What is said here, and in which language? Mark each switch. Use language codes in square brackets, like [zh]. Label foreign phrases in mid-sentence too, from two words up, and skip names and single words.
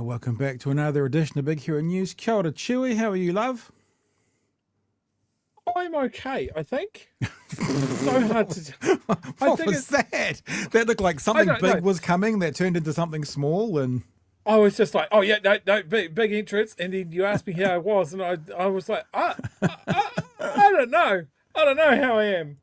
[en] Welcome back to another edition of Big Hero News. [mi] Kia ora, [en] Chewie. How are you, love? I'm okay, I think. So hard to. What was that? That looked like something big was coming that turned into something small, and I was just like, oh yeah, no, big entrance, and then you asked me how I was, and I was like, I don't know, how I am.